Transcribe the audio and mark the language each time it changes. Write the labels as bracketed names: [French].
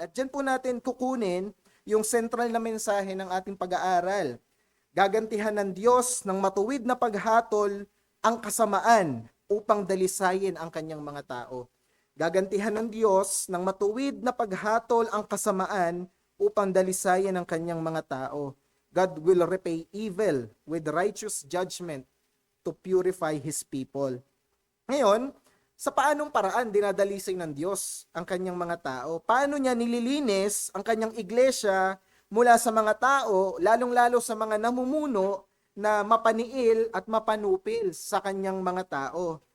[Filipino] At dyan po natin kukunin yung central na mensahe ng ating pag-aaral. Gagantihan ng Diyos ng matuwid na paghatol ang kasamaan upang dalisayin ang kanyang mga tao. Gagantihan ng Diyos ng matuwid na paghatol ang kasamaan upang dalisayin ang kanyang mga tao. [English] God will repay evil with righteous judgment to purify His people. [Filipino] Ngayon, sa paanong paraan dinadalisay ng Diyos ang kanyang mga tao? Paano niya nililinis ang kanyang iglesia mula sa mga tao, lalong-lalo sa mga namumuno na mapaniil at mapanupil sa kanyang mga tao?